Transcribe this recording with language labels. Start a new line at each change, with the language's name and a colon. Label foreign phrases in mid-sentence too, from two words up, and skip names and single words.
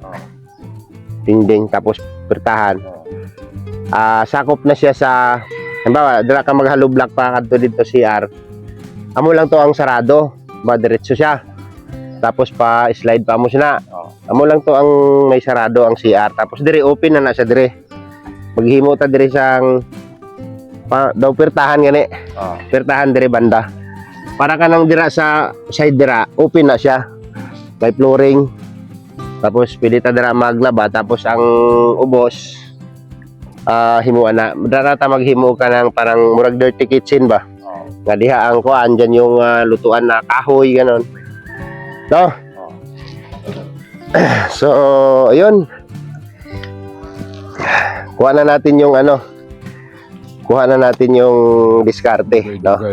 Hiligaynon: Dingding tapos pertahan. Sakop na siya sa halimbawa, dira ka mag hollow block pa kadto dito CR. Amo lang to ang sarado, diretso siya. Tapos pa slide pa mo siya na. Amo lang to ang may sarado ang CR. Tapos dire open na siya dire. Maghimo ta dire sang daw pertahan gani. Oh. Pertahan dire banda. Para ka nang dira sa side dira, open na siya. May flooring. Tapos pwede ta dira maglaba tapos ang ubos himuan na. Dara ta maghimo ka ng parang murag
English: dirty kitchen
Hiligaynon: ba. Oh. Nga diha ang kuan dyan
Filipino: yung lutuan na kahoy ganon. No? Oh. So, ayun. Kuha na natin yung diskarte, no?